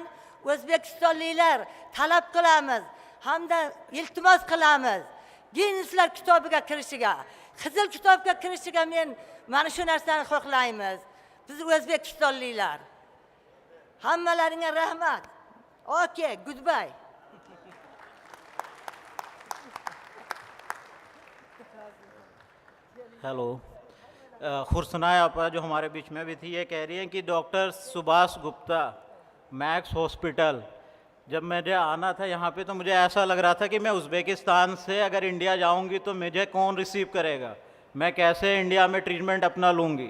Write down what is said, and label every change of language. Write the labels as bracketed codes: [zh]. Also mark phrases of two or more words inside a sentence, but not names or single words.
[uz] O'zbekistonliklar talab qilamiz hamda iltimos qilamiz. Ginneslar kitobiga kirishiga, Qizil kitobga kirishiga men mana shu narsani xohlaymiz. Biz O'zbekistonliklar. Hammalaringga rahmat. [en] Okay, goodbye. [hi] हेलो खुर्सनाय आपा जो हमारे बीच में भी थी, ये कह रही हैं कि डॉक्टर सुभाष गुप्ता मैक्स हॉस्पिटल, जब मुझे आना था यहाँ पे तो मुझे ऐसा लग रहा था कि मैं उज़्बेकिस्तान से अगर इंडिया जाऊँगी तो मुझे कौन रिसीव करेगा, मैं कैसे इंडिया में ट्रीटमेंट अपना लूँगी।